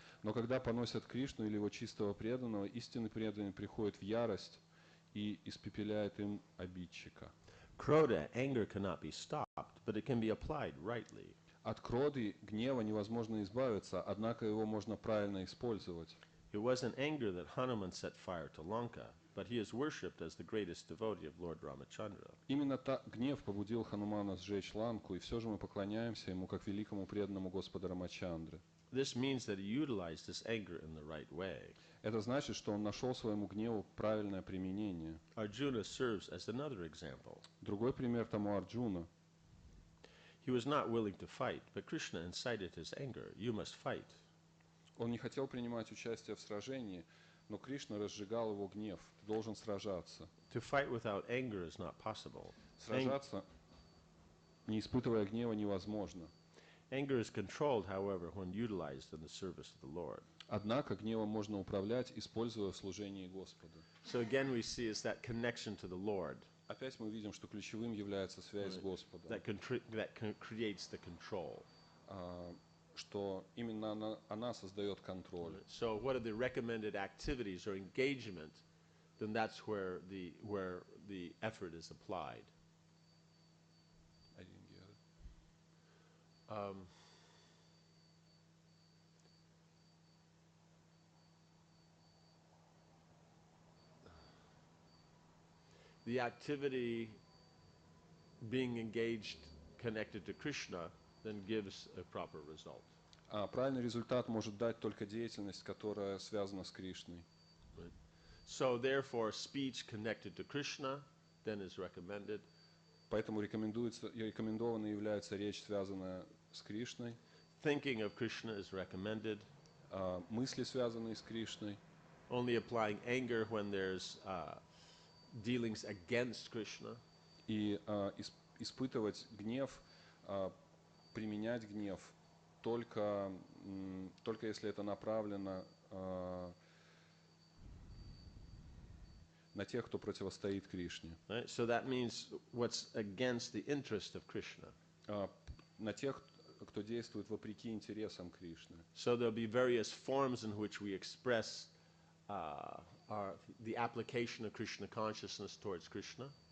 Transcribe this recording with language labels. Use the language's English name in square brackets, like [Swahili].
[Russian] Но когда поносят Кришну или его чистого преданного, истинный преданный приходит в ярость и испепеляет им обидчика. [English] Krodha, anger cannot be stopped, but it can be applied rightly. [Russian] От кроды, гнева невозможно избавиться, однако его можно правильно использовать. [English] It wasn't anger that Hanuman set fire to Lanka, but he is worshipped as the greatest devotee of Lord Ramachandra. [Russian] Именно гнев побудил Ханумана сжечь Ланку, и все же мы поклоняемся ему как великому преданному Господа Рамачандры. [English] This means that he utilized this anger in the right way. [Russian] Это значит, что он нашел своему гневу правильное применение. [English] Arjuna serves as another example. [Russian] Другой пример тому Арджуна. [English] He was not willing to fight, but Krishna incited his anger. You must fight. [Russian] Он не хотел принимать участие в сражении, но Кришна разжигал его гнев. Ты должен сражаться. [English] To fight without anger is not possible. [Russian] Сражаться, не испытывая гнева, невозможно. [English] Anger is controlled, however, when utilized in the service of the Lord. [Russian] Однако гневом можно управлять, используя в служении Господу. [English] So again we see is that connection to the Lord [Russian] Опять мы видим, что ключевым является связь с Господом. [English] that creates the control. [Russian] Что именно она создает контроль. [English] So what are the recommended activities or engagement? Then that's where the effort is applied. I didn't get it. The activity being engaged connected to Krishna then gives a proper result. [Russian] Правильный результат может дать только деятельность, которая связана с Кришной. [English] So therefore, speech connected to Krishna then is recommended. [Russian] Поэтому рекомендованной является речь, связанная с Кришной. [English] Thinking of Krishna is recommended. [Russian] Мысли, связанные с Кришной. [English] Only applying anger when there's dealings against Krishna. [Russian] И испытывать гнев, применять гнев только если это направлено на тех, кто противостоит Кришне. [English] Right? So that means what's against the interest of Krishna. [Russian] На тех, кто действует вопреки интересам Кришны. [English] So there'll be various forms in which we express the application of Krishna consciousness towards Krishna.